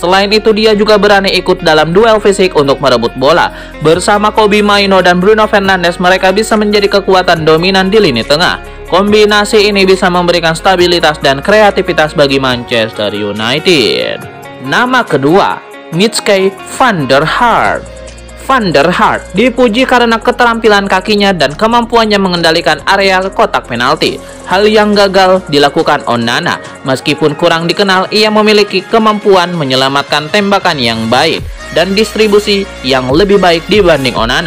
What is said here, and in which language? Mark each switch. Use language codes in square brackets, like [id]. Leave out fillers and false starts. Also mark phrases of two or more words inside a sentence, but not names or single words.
[id] Selain itu, dia juga berani ikut dalam duel fisik untuk merebut bola. Bersama Kobbie Mainoo dan Bruno Fernandes, mereka bisa menjadi kekuatan dominan di lini tengah. Kombinasi ini bisa memberikan stabilitas dan kreativitas bagi Manchester United. Nama kedua, Mitske van der Hart. Van der Hart dipuji karena keterampilan kakinya dan kemampuannya mengendalikan area kotak penalti. Hal yang gagal dilakukan Onana. Meskipun kurang dikenal, ia memiliki kemampuan menyelamatkan tembakan yang baik dan distribusi yang lebih baik dibanding Onana.